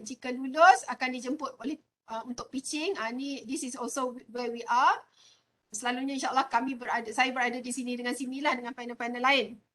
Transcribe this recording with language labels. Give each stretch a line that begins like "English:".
Malay: Jika lulus akan dijemput oleh untuk pitching.
English: This is also where we are.
Malay: Selalunya insyaAllah saya berada di sini dengan sinilah dengan panel-panel lain.